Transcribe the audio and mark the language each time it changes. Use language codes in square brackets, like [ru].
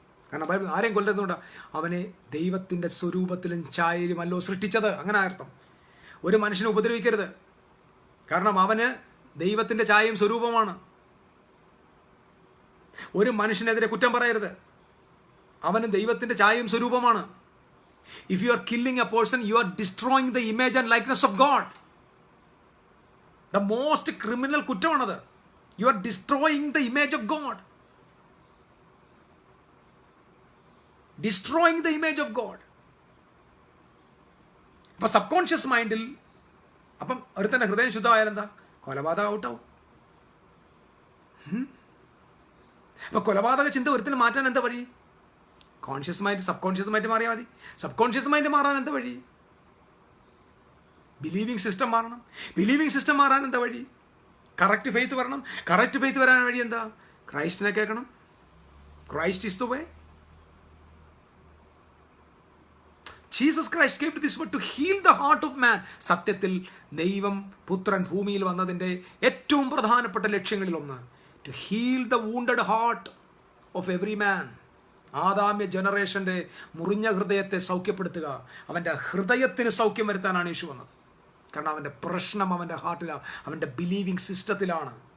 [ml] കാരണം ബൈബിൾ ആരെയും കൊല്ലുന്നുണ്ടോ? അവനെ ദൈവത്തിൻ്റെ സ്വരൂപത്തിലും ഛായയിലും അല്ലോ സൃഷ്ടിച്ചത്. അങ്ങനെ അർത്ഥം. ഒരു മനുഷ്യനെ ഉപദ്രവിക്കരുത്, കാരണം അവന് ദൈവത്തിൻ്റെ ഛായയും സ്വരൂപമാണ്. ഒരു മനുഷ്യനെതിരെ കുറ്റം പറയരുത്, അവന് ദൈവത്തിൻ്റെ ഛായയും സ്വരൂപമാണ്. [en] If you are killing a person, you are destroying the image and likeness of God. The most criminal [ml] കുറ്റമാണത്. [en] You are destroying the image of God. Destroying the image of God. [ml] അപ്പം സബ് കോൺഷ്യസ് മൈൻഡിൽ, അപ്പം ഒരുത്തന്നെ ഹൃദയം ശുദ്ധമായാൽ എന്താ? കൊലപാതകം ഔട്ടാവും. അപ്പം കൊലപാതക ചിന്ത ഒരുത്തിന് മാറ്റാൻ എന്താ വഴി? Conscious mind sub conscious mind മാറിയാൽ മതി. സബ് കോൺഷ്യസ് മൈൻഡ് മാറാൻ എന്താ വഴി? ബിലീവിങ് സിസ്റ്റം മാറണം. ബിലീവിങ് സിസ്റ്റം മാറാൻ എന്താ വഴി? കറക്റ്റ് ഫെയ്ത്ത് വരണം. കറക്റ്റ് ഫെയ്ത്ത് വരാൻ വഴി എന്താ? ക്രൈസ്റ്റിനെ കേൾക്കണം. [en] Christ is the way. Jesus Christ came to this world to heal the heart of man. [ml] സത്യത്തിൽ ദൈവം പുത്രൻ ഭൂമിയിൽ വന്നതിൻ്റെ ഏറ്റവും പ്രധാനപ്പെട്ട ലക്ഷ്യങ്ങളിലൊന്ന്, [en] to heal the wounded heart of every man. [ml] ആദാമ്യ ജനറേഷൻ്റെ മുറിഞ്ഞ ഹൃദയത്തെ സൗഖ്യപ്പെടുത്തുക. അവൻ്റെ ഹൃദയത്തിന് സൗഖ്യം വരുത്താനാണ് യേശു വന്നത്. കാരണം അവൻ്റെ പ്രശ്നം അവൻ്റെ ഹാർട്ടിലാണ്, അവൻ്റെ ബിലീവിങ് സിസ്റ്റത്തിലാണ്.